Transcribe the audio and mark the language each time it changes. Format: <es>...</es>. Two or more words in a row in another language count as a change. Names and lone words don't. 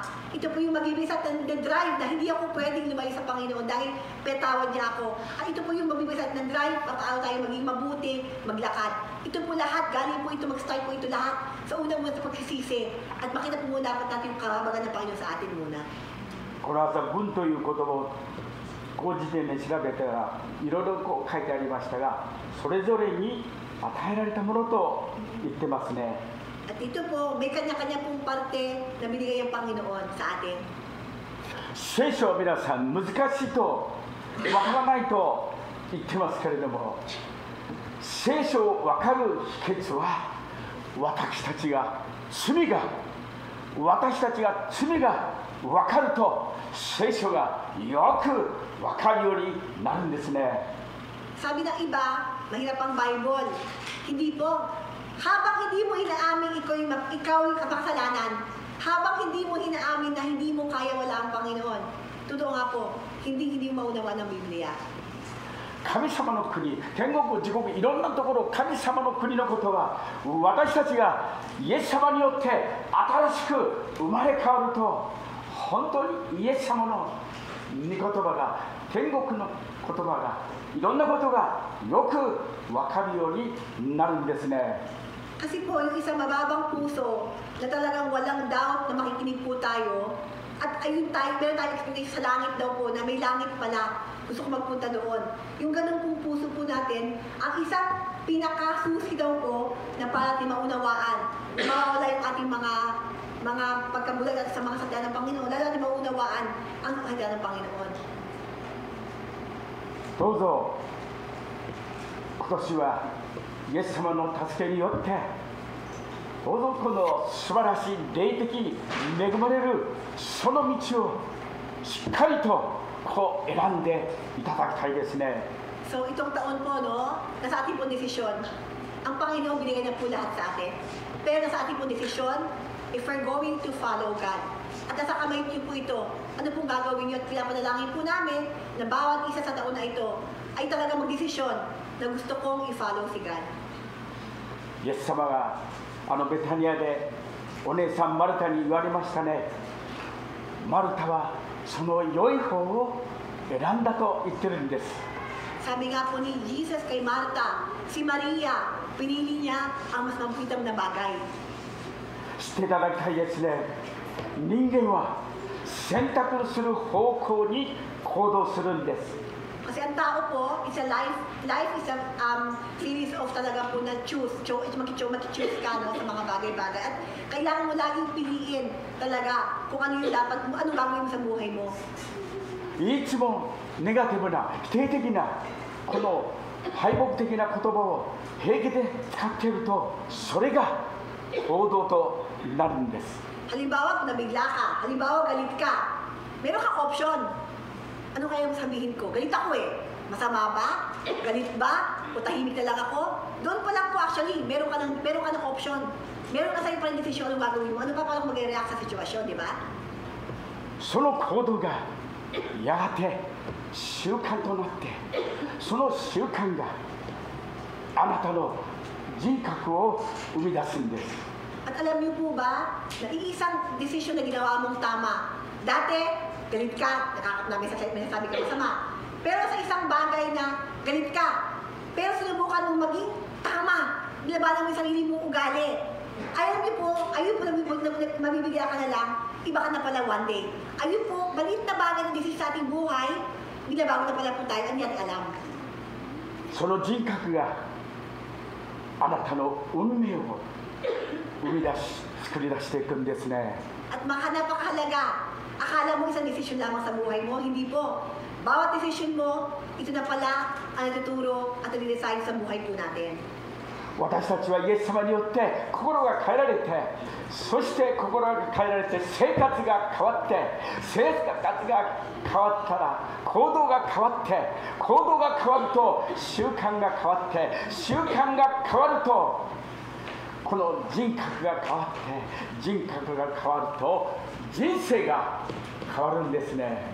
<tl>Ito po yung magbibigay sa atin ng drive na hindi ako pwedeng lumayo sa Panginoon dahil pinatawad niya ako. At ito po yung magbibigay sa atin ng drive paano tayo maging mabuti, maglakad. Ito po lahat, galing po ito, mag-start po ito lahat sa unang muna sa pagsisisi. At makita po muna dapat natin yung karabagan ng Panginoon sa atin muna.</tl> <ja>この朝、分という言葉をこう時点で調べたらいろいろこう書いてありましたが、それぞれに与えられたものと言ってますね。</ja> <tl>At ito po, may kanya-kanya pong parte na binigay ang Panginoon sa atin.</tl> <ja>聖書は皆さん難しいとわからないと言ってますけれども、聖書を分かる秘訣は私たちが罪が分かると聖書がよく分かるようになるんですね。</ja> <tl>Sabi ng iba, mahirap ang Bible. Hindi po. Habang hindi mo inaamin ikaw yung kapakasalanan, habang hindi mo inaamin na hindi mo kaya wala ang Panginoon, totoo nga po, hindi mo maunawa ng Biblia.</tl> <ja>神様の国、天国、地獄、いろんなところ、神様の国のことは私たちがイエス様によって新しく生まれ変わると、本当にイエス様の御言葉が、天国の言葉が、いろんなことがよく分かるようになるんですね。</ja> <tl>Kasi po, yung isang mababang puso na talagang walang doubt na makikinig po tayo, at ayun tayo, meron tayong expectation sa langit daw po, na may langit pala, gusto ko magpunta doon. Yung ganun pong puso po natin, ang isang pinakasusi daw po na para natin maunawaan, na mawawala yung ating mga pagkabulag sa mga sadya ng Panginoon, lalo natin maunawaan ang sadya ng Panginoon.</tl> <ja>どうぞ今年はイエス様の助けによって、どうぞこの素晴らしい霊的に恵まれるその道をしっかりとこう選んでいただきたいですね。</ja> <tl>So itong taon po, no, nasa ating pong desisyon. Ang Panginoon binigay na po lahat sa atin. Pero nasa ating pong desisyon,</tl> <en>if we're going to follow God.</en> <tl>At nasa kamay niyo po ito, ano pong gagawin niyo? At pinapanalangin po namin na bawat isa sa taon na ito ay talaga magdesisyon na gusto kong i-follow si God.</tl> <ja>イエス様がベタニアでお姉さんマルタに言われましたね。マルタはその良い方を選んだと言ってるんです。</ja> <tl>Sabi nga po ni Jesus kay Marta, si Maria, pinili niya ang mas mabuting na bagay.</tl> <ja>知っていただきたいですね。人間は選択する方向に行動するんです。</ja> <tl>Kasi ang tao po,</tl> <en>it's a life is a series of</en> <tl>talaga po na choose ka, no, sa mga bagay-bagay. At kailangan mo laging piliin talaga kung ano yung dapat mo, anong gagawin mo sa buhay mo.</tl> <ja>いつもネガティブな否定的なこの敗北的な言葉を平気で使っていると、それが行動となるんです。</ja> <tl>Halimbawa, kung nabigla ka, halimbawa, galit ka, meron kang option. Ano kaya mo sabihin ko? Galit ako eh. Masama ba? Galit ba? O tahimik na lang ako? Doon pa lang po actually, meron ka ng option. Meron ka sa'yo pa rin desisyon anong gagawin mo. Ano pa paano mag-react sa sitwasyon, di ba?</tl> <ja>その行動がやがて習慣となって、その習慣があなたの人格を生み出すんです。</ja> <tl>At alam niyo po ba, na iisang desisyon na ginawa mong tama. Dati, galit ka, may sabi ka masama. Pero sa isang bagay na galit ka, pero sinubukan mong maging tama, nilabanan mo yung sarili mong ugali. Ayun po, mabibigyan ka na lang, iba ka na pala</tl> <en>one day.</en> <tl>Ayun po, balit na bagay na desisyon sa ating buhay, binabago na pala po tayo, ang natin alam.</tl> <ja>その人格があなたの運命を生み出し、作り出していくんですね。</ja> <tl>At napakahalaga. Akala mo isang desisyon lamang sa buhay mo, hindi po. Bawat desisyon mo, ito na pala ang natuturo at nadidesign sa buhay po natin.</tl> <ja>私たちはイエス様によって心が変えられて、そして心が変えられて生活が変わって、生活が変わったら行動が変わって、行動が変わると習慣が変わって、習慣が変わるとこの人格が変わって、人格が変わると人生が変わるんですね。</ja>